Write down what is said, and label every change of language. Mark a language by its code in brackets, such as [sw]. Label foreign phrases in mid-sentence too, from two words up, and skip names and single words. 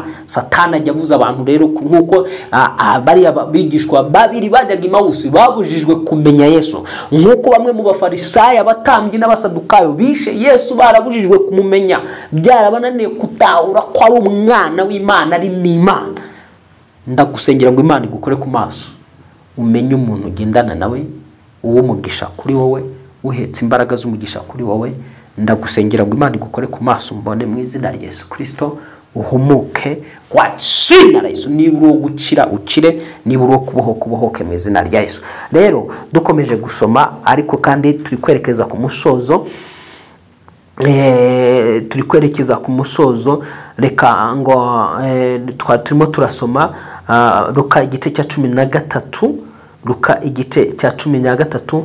[rw] Satani ajya abuza abantu rero, nkuko bari abigishwa babiri bajyaga Emawusi babujijwe kumenya Yesu, nkuko bamwe mu bafarisayo, abatambyi n'abasadukayo bishe Yesu barabujijwe kumumenya, byarabananiye kutahura ko ari umwana w'Imana, ari n'Imana. Ndagusengera ngo Imana igukore ku maso, umenye umuntu ugendana nawe, uw'umugisha kuri wowe, uhetse imbaraga z'umugisha kuri wowe. Ndagusengera ngo Imana igukore ku maso, mbone mu izina rya Yesu Kristo, uhumuke [sw] kwa jina la Yesu. [rw] Niba uri gukira ukire, niba uri kubohoka ubohoke mu izina rya Yesu. Rero dukomeje gusoma, ariko kandi turi kwerekeza ku musozo, reka ngo turimo turasoma Luka igice cya 13, Luka igice cya 13.